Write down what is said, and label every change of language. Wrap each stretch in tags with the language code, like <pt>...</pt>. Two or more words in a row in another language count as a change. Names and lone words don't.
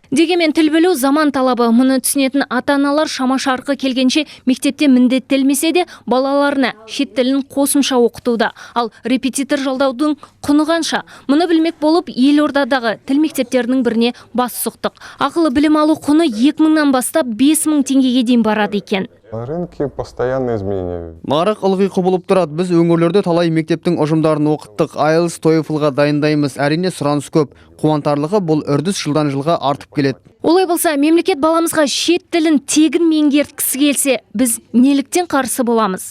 <kk>Дегенмен тіл білу заман талабы. Мұны түсінетін ата-аналар шама-шарқы келгенше мектепте міндеттелмесе де балаларына шет тілін қосымша оқытуда. Ал репетитор жалдаудың құны қанша? Мұны білмек болып Елордадағы тіл мектептерінің біріне бас сұқтық. Ақылы білім алу құны 2000-нан бастап 5000 теңгеге дейін барады екен.</kk> <ru>На рынке постоянные изменения.</ru> <kk>Нарық ылғи құбылып тұрады. Біз өңірлерде талай мектептің ұжымдарын оқыттық. IELTS, TOEFL-ға дайындаймыз. Әрине сұраныс көп. Қуантарлығы бұл үрдіс жылдан жылға артып келеді. Олай болса, мемлекет баламызға шет тілін тегін меңгерткісі келсе, біз неліктен қарсы боламыз?</kk>